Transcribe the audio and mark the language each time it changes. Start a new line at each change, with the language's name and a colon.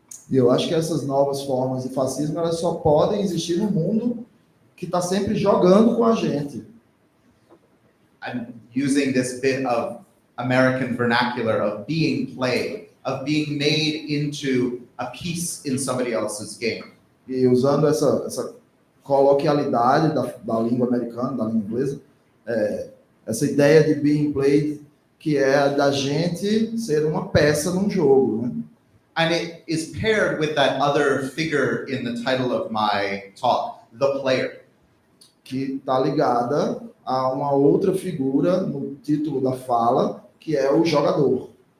Portuguese: E eu acho que essas novas formas de fascismo elas só podem existir no mundo que está sempre jogando com a gente.
English: I'm using this bit of American vernacular of being played, of being made into a piece in somebody else's game.
Portuguese: E usando essa coloquialidade da língua americana, da língua inglesa, essa ideia de
English: being played,
Portuguese: que é da gente ser uma peça num jogo, né?
English: And it is paired with that other figure in the title of my talk, the player.
Portuguese: Que está ligada a uma outra figura no título da fala, que é o jogador.